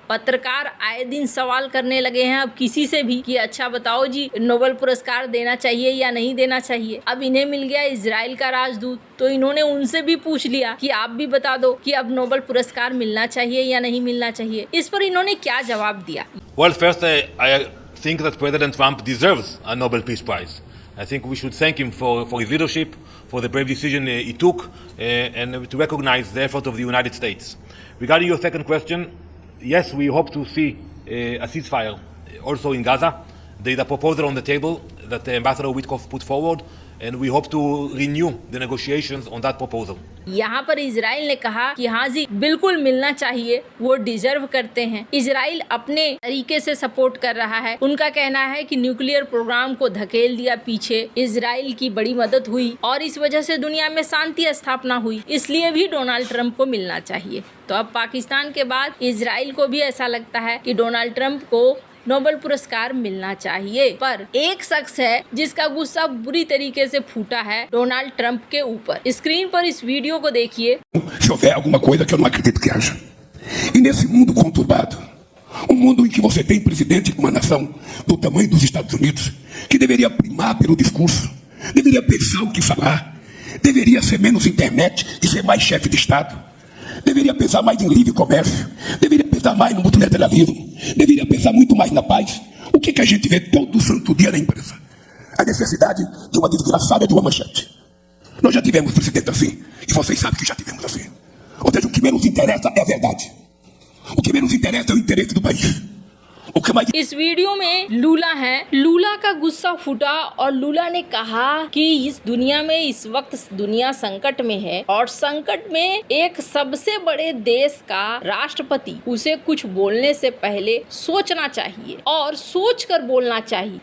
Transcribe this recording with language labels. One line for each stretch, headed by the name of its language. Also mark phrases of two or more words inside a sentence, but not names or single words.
Hindi: पत्रकार आए दिन सवाल करने लगे हैं अब किसी से भी कि अच्छा बताओ जी, नोबेल पुरस्कार देना चाहिए या नहीं देना चाहिए। अब इन्हें मिल गया इजराइल का राजदूत, तो इन्होंने उनसे भी पूछ लिया कि आप भी बता दो कि अब नोबेल पुरस्कार मिलना चाहिए या नहीं मिलना चाहिए। इस पर इन्होंने क्या जवाब दिया?
English: Well, first I think that President Trump deserves a Nobel Peace Prize. I think we should thank him for his leadership, for the brave decision he took, and to recognize the effort of the United States. Regarding your second question, yes, we hope to see a ceasefire also in Gaza. There is a proposal on the table that Ambassador Witkoff put forward, and we hope to renew the negotiations on that proposal.
Hindi: यहाँ पर इजराइल ने कहा कि हाँ जी बिल्कुल मिलना चाहिए, वो डिजर्व करते हैं। इजराइल अपने तरीके से सपोर्ट कर रहा है। उनका कहना है कि
English: nuclear program
Hindi: को धकेल दिया पीछे, इजराइल की बड़ी मदद हुई और इस वजह से दुनिया में शांति स्थापना हुई, इसलिए भी डोनाल्ड ट्रंप को मिलना चाहिए। तो अब पाकिस्तान के बाद इजराइल को भी ऐसा लगता है कि डोनाल्ड ट्रंप को नोबेल पुरस्कार मिलना चाहिए। पर एक शख्स है जिसका गुस्सा बुरी तरीके से फूटा है डोनाल्ड ट्रंप के ऊपर। स्क्रीन पर इस वीडियो को देखिए।
Portuguese: Se houver alguma coisa que eu não acredito que haja. E nesse mundo conturbado, um mundo em que você tem presidente de uma nação do tamanho dos Estados Unidos, que deveria primar pelo discurso, deveria pensar o que falar, deveria ser menos internet e ser mais chefe de Estado, deveria pensar mais em livre comércio, deveria pensar mais no multilateralismo, deveria pensar muito mais na paz. O que a gente vê todo santo dia na imprensa? A necessidade de uma desgraçada de uma manchete. Nós já tivemos presidente assim, e vocês sabem que já tivemos assim. Ou seja, o que menos interessa é a verdade. O que menos interessa é o interesse do país.
Hindi: इस वीडियो में लूला है। लूला का गुस्सा फूटा और लूला ने कहा कि इस दुनिया में इस वक्त दुनिया संकट में है और संकट में एक सबसे बड़े देश का राष्ट्रपति, उसे कुछ बोलने से पहले सोचना चाहिए और सोच कर बोलना चाहिए।